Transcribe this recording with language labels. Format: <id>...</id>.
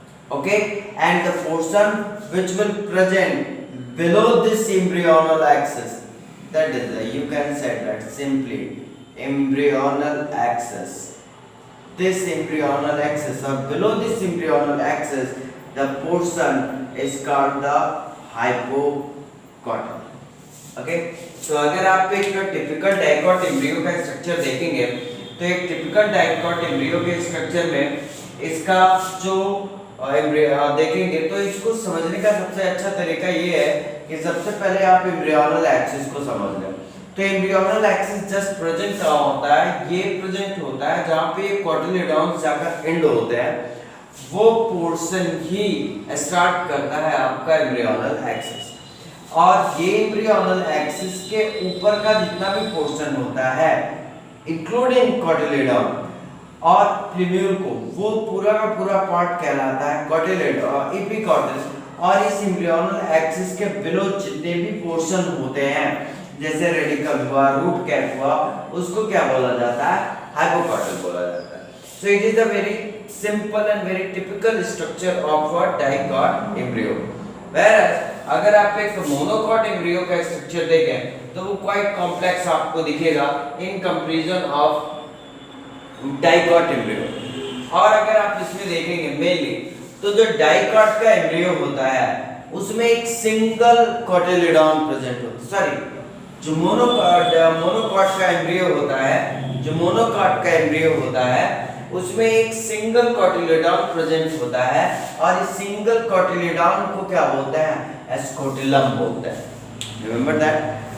<en>Okay, and the portion which will present below this embryonal axis, that is you can say that simply embryonal axis. This embryonal axis, or below this embryonal axis, the portion is called the hypocotyl.</en> <hi>Okay, तो अगर आप एक typical dicot embryo का structure देखेंगे, तो एक typical dicot embryo के structure में इसका जो एम्ब्रियो देखेंगे, तो इसको समझने का सबसे अच्छा तरीका ये है कि सबसे पहले आप एम्ब्रियोनल एक्सिस को समझ लें. तो एम्ब्रियोनल एक्सिस जस्ट प्रेजेंट कहाँ होता है? ये प्रेजेंट होता है जहाँ पे कोटिलेडॉन्स जाकर एंड होते हैं, वो पोर्शन ही स्टार्ट करता है आपका एम्ब्रियोनल एक्सिस. और ये एम्ब्रियोनल एक्सिस के ऊपर का जितना भी पोर्शन होता है, इंक्लूडिंग कोटिलेडॉन और प्लूम्यूल को, वो पूरा का पूरा पार्ट कहलाता है कोटिलेडॉन एपिकॉटल. और इस एम्ब्रियोनल एक्सिस के बिलो जितने भी पोर्शन होते हैं, जैसे रेडिकल हुआ, रूट कैप हुआ, उसको क्या बोला जाता है? हाइपोकॉटल बोला जाता है.</hi> <en>So it is a very simple and very typical structure of a dicot embryo.</en> <hi>Whereas अगर आप एक monocot embryo का स्ट्रक्चर देखें, तो वो</hi> <en>quite complex</en> <hi>आपको दिखेगा</hi> <en>in comparison of dicot embryo.</en> <hi>और अगर आप इसमें देखेंगे mainly, तो जो dicot का embryo होता है, उसमें एक single cotyledon present होता है. Sorry, जो monocot का embryo होता है, उसमें एक सिंगल कोटिलेडॉन प्रेजेंट होता है, और इस सिंगल कोटिलेडॉन को क्या बोलते हैं? एस्कोटिलम बोलते हैं.</hi> <en>Remember that.</en>